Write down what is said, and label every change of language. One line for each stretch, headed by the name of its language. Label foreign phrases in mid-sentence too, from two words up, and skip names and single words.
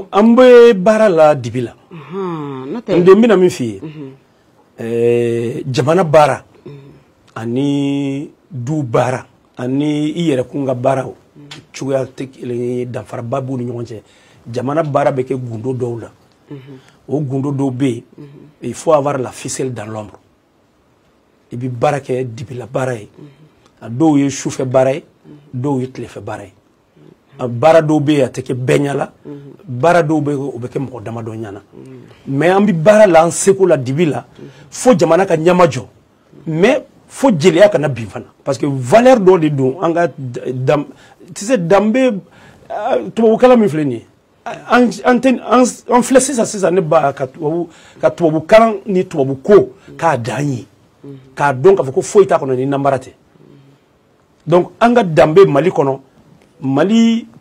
Bambara: an bɛ baara la dibi la n den bɛna min f'i ye jamana baara ani du baara ani i yɛrɛ kun ka baaraw cogoya tɛ kelen ye danfaraba b'u ni ɲɔgɔn cɛ jamana baara bɛ kɛ gundo dɔw la o gundo dɔw bɛ yen
French: il faut avoir la ficelle dans l'ombre
Bambara: i bɛ baara kɛ dibila baara ye a dɔw ye sufɛ baara ye dɔw ye tilefɛ baara ye baara dɔw bɛ yen a tɛ kɛ bɛɛ ɲɛna baara dɔw bɛ yen o bɛ kɛ mɔgɔ damadɔ ɲɛna mais an bɛ baara la an seko la dibi la fo jamana ka ɲɛma jɔ mais fo jeliya kana bin fana
French: parce que
Bambara: valeur dɔ de don an ka
French: tu sais
Bambara: danbe tubabukala min filɛ nin ye an filɛ sisan ne ba ka tubabukalan ni tubabuko k'a dan ye k'a dɔn k'a fɔ ko foyi t'a kɔnɔ ni nanbara tɛ donc an ka danbe Mali kɔnɔ Mali